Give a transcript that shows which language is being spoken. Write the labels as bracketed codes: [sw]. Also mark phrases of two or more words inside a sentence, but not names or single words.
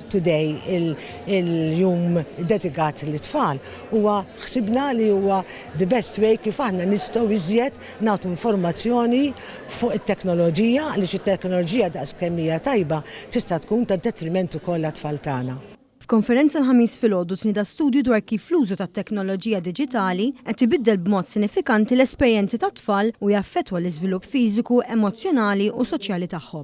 [mt] today il-jum dedikat l-tfal huwa ħsibna li huwa [en] the best way [mt] kif aħna nistgħu iżjed nagħtu informazzjoni fuq it-teknoloġija għaliex it-teknoloġija daqskemm hija tajba tista' tkun ta' detriment ukoll għat-tfal tagħna. F'konferenza l-ħamis filgħodu tnieda studju dwar kif l-użu tat-teknoloġija diġitali qed ibiddel b'mod sinifikanti l-esperjenzi tat-tfal u jaffettwa l-iżvilupp fiżiku, emozzjonali u soċjali tagħhom.